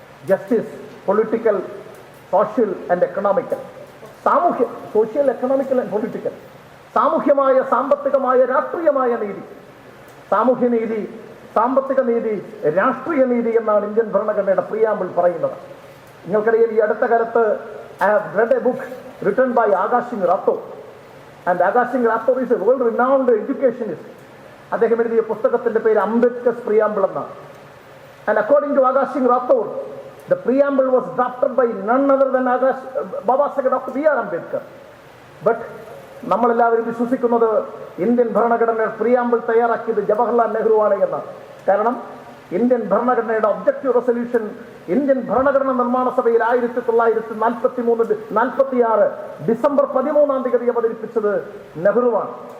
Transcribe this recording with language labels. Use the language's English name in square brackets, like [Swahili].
[English] Justice, political, social and economical. Social, economical and political. [Malayalam] സാമൂഹ്യമായ, സാമ്പത്തികമായ, രാഷ്ട്രീയമായ നീതി. സാമൂഹ്യനീതി, സാമ്പത്തിക നീതി, രാഷ്ട്രീയ നീതി എന്നാണ് ഇന്ത്യൻ ഭരണഘടനയുടെ പ്രിയാമ്പിൾ പറയുന്നത്. നിങ്ങൾക്കറിയാം, ഈ അടുത്ത കാലത്ത് [English] I have read a book written by Akash Singh Rathore, and Akash Singh Rathore is a world renowned educationist. [Malayalam] അദ്ദേഹം എഴുതിയ പുസ്തകത്തിന്റെ പേര് അംബേദ്കർസ് പ്രിയാമ്പിൾ എന്നാണ്. [English] And according to Akash Singh Rathore, the preamble was drafted by none other than Babasaheb Dr. B.R. Ambedkar. [Malayalam] But നമ്മളെല്ലാവരും വിശ്വസിക്കുന്നത് Indian ഭരണഘടനയുടെ preamble തയ്യാറാക്കിയത് ജവഹർലാൽ നെഹ്റു ആണ് എന്നാണ്. കാരണം ഇന്ത്യൻ ഭരണഘടനയുടെ ഒബ്ജക്റ്റീവ് റെസൊല്യൂഷൻ ഇന്ത്യൻ ഭരണഘടന നിർമ്മാണ സഭയിൽ 1946 ഡിസംബർ 13 അവതരിപ്പിച്ചത് നെഹ്റുവാണ്.